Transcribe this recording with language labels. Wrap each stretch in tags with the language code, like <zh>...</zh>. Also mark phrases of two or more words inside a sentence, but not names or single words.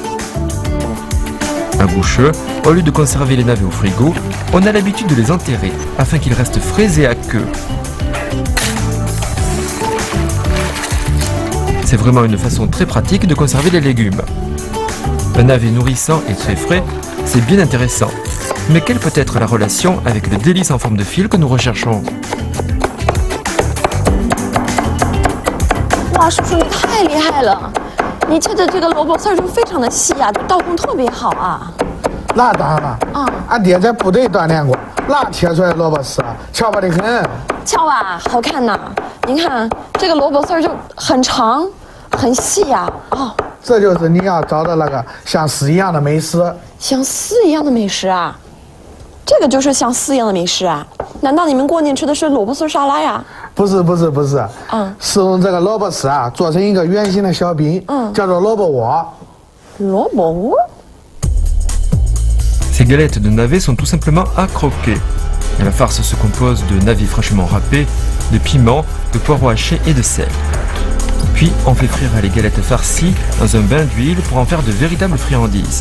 <fr>À Boucheux, au lieu de conserver les navets au frigo, on a l'habitude de les enterrer afin qu'ils restent frais et à queue. C'est vraiment une façon très pratique de conserver les légumes. Un navet nourrissant et très frais, c'est bien intéressant. Mais quelle peut être la relation avec le délice en forme de fil que nous recherchons?</fr> <zh>哇，叔叔你太厉害了！你切的这个萝卜丝儿就非常的细啊，刀工特别好啊。那当然了，俺爹在部队锻炼过，那切出来的萝卜丝翘巴得很。瞧吧，好看呐！您看这个萝卜丝儿就很长，很细呀。这就是你要找的那个像丝一样的美食。像丝一样的美食啊？这个就是像丝一样的美食啊？难道你们过年吃的是萝卜丝沙拉呀？不是，是用这个萝卜丝啊做成一个圆形的小饼，叫做萝卜窝。萝卜窝。</zh> <fr>Ces galettes de navets sont tout simplement à croquer. La farce se compose de navets fraîchement râpés, de piments, de poireaux hachés et de sel. Puis on fait frire les galettes farcies dans un bain d'huile pour en faire de véritables friandises.</fr>